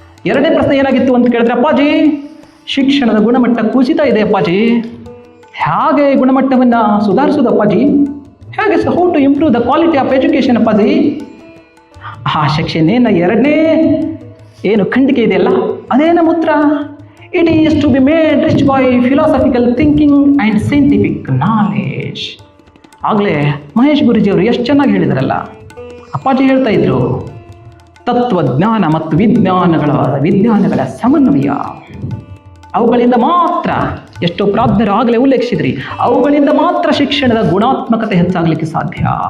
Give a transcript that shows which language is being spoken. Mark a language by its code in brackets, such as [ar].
[kn] ಎರಡನೇ ಪ್ರಶ್ನೆ ಏನಾಗಿತ್ತು ಅಂತ ಕೇಳಿದ್ರೆ, ಅಪ್ಪಾಜಿ ಶಿಕ್ಷಣದ ಗುಣಮಟ್ಟ ಕುಸಿತ ಇದೆ ಅಪ್ಪಾಜಿ, ಹೇಗೆ ಗುಣಮಟ್ಟವನ್ನು ಸುಧಾರಿಸೋದು ಅಪ್ಪಾಜಿ, ಹೇಗೆ [en] how to improve the quality of education [kn] ಅಪ್ಪಾಜಿ. ಆ ಸೆಕ್ಷನ್ ಎರಡನೇ ಏನು ಖಂಡಿಕೆ ಇದೆಯಲ್ಲ, ಅದೇ ನಮ್ಮ ಉತ್ತರ. [en] It is to be made rich by philosophical thinking and scientific knowledge. [kn] ಆಗಲೇ ಮಹೇಶ್ ಗುರೂಜಿಯವರು ಎಷ್ಟು ಚೆನ್ನಾಗಿ ಹೇಳಿದಾರಲ್ಲ, ಅಪ್ಪಾಜಿ ಹೇಳ್ತಾ ಇದ್ರು, ತತ್ವಜ್ಞಾನ ಮತ್ತು ವಿಜ್ಞಾನಗಳ ಸಮನ್ವಯ, ಅವುಗಳಿಂದ ಮಾತ್ರ, ಎಷ್ಟೋ ಪ್ರಾಜ್ಞರು ಆಗಲೇ ಉಲ್ಲೇಖಿಸಿದ್ರಿ, ಅವುಗಳಿಂದ ಮಾತ್ರ ಶಿಕ್ಷಣದ ಗುಣಾತ್ಮಕತೆ ಹೆಚ್ಚಾಗಲಿಕ್ಕೆ ಸಾಧ್ಯ.